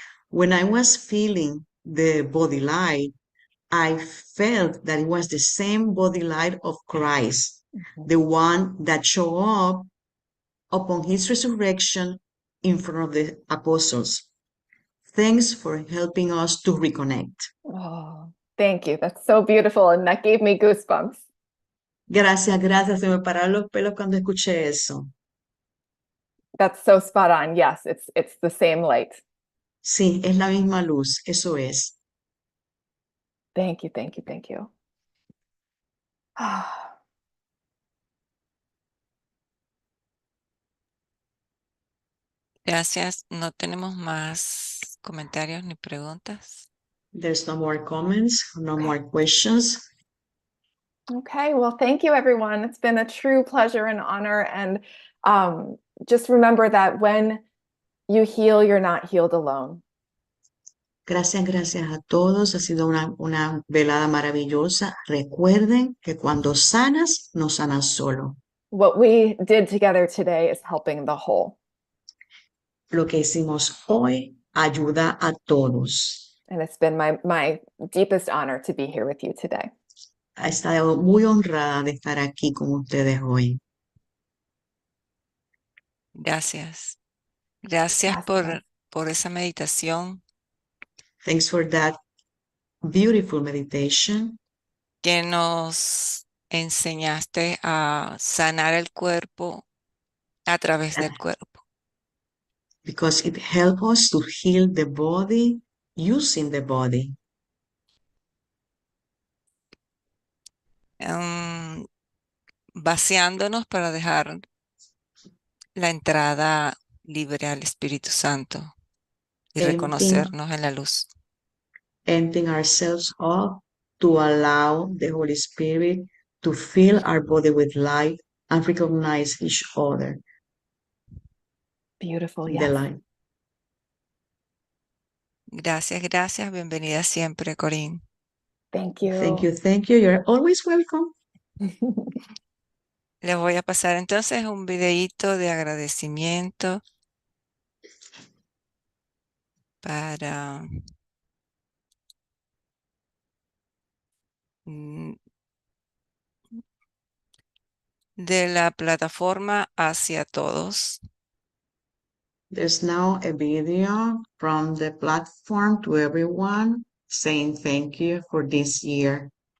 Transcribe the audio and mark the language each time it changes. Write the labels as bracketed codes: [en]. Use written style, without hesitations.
[en] When I was feeling the body light, I felt that it was the same body light of Christ, the one that showed up upon his resurrection in front of the apostles. Thanks for helping us to reconnect. Oh, thank you. That's so beautiful. And that gave me goosebumps. [es] Gracias, gracias. Se me pararon los pelos cuando escuché eso. [en] That's so spot on. Yes, it's the same light. [es] Sí, es la misma luz, eso es. [en] Thank you, thank you, thank you. [es] Gracias. No tenemos más comentarios ni preguntas. [en] There's no more comments, no more questions. Okay, well, thank you, everyone. It's been a true pleasure and honor. And just remember that when you heal, you're not healed alone. [es] Gracias, gracias a todos. Ha sido una velada maravillosa. Recuerden que cuando sanas, no sanas solo. [en] What we did together today is helping the whole. [es] Lo que hicimos hoy ayuda a todos. [en] And it's been my deepest honor to be here with you today. [es] He estado muy honrada de estar aquí con ustedes hoy. Gracias. Gracias por esa meditación [en] Thanks for that beautiful meditation [es] que nos enseñaste a sanar el cuerpo a través del cuerpo. [en] because it helps us to heal the body using the body. [es] Vaciándonos para dejar la entrada libre al Espíritu Santo y [en] emptying, [es] reconocernos en la luz. [en] emptying ourselves up to allow the Holy Spirit to fill our body with light and recognize each other Beautiful. in the Yes. light. [es] Gracias, gracias. Bienvenida siempre, Corinne. [en] Thank you. Thank you, thank you. You're always welcome. [es] Les voy a pasar entonces un videíto de agradecimiento para de la plataforma Hacia Todos. [en] There's now a video from the platform to everyone saying thank you for this year.